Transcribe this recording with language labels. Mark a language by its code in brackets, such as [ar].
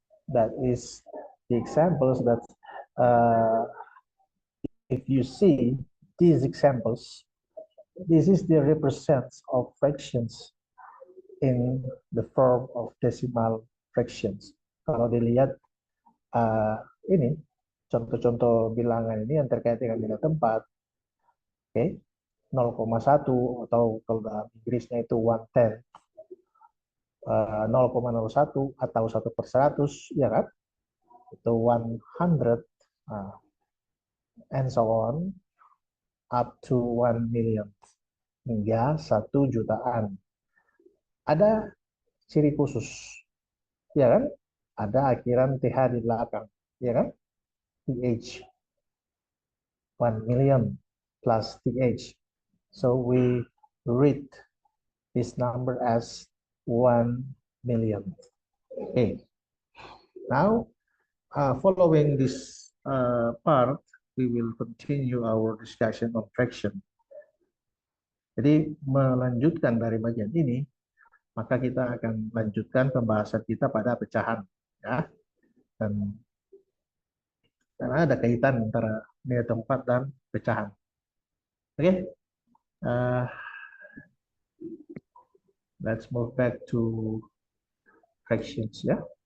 [en] That is the examples that if you see these examples, this is the represents of fractions in the form of decimal fractions. [id] Kalau dilihat ini contoh-contoh bilangan ini yang terkait dengan nilai tempat, oke, 0,1 atau kalau dalam Inggrisnya itu 1/10, 0,01 atau 1/100, ya kan? Itu 100, [en] and so on, up to 1,000,000, [id] hingga 1 jutaan. Ada ciri khusus, ya kan? Ada akhiran TH di belakang, ya kan? [en] TH, 1,000,000 plus TH. So we read this number as 1,000,000. Okay. Now, following this part, we will continue our discussion on fraction. [id] Jadi melanjutkan dari bagian ini, maka kita akan lanjutkan pembahasan kita pada pecahan, ya. Dan karena ada kaitan antara nilai tempat dan pecahan. [en] Oke, let's move back to fractions, ya.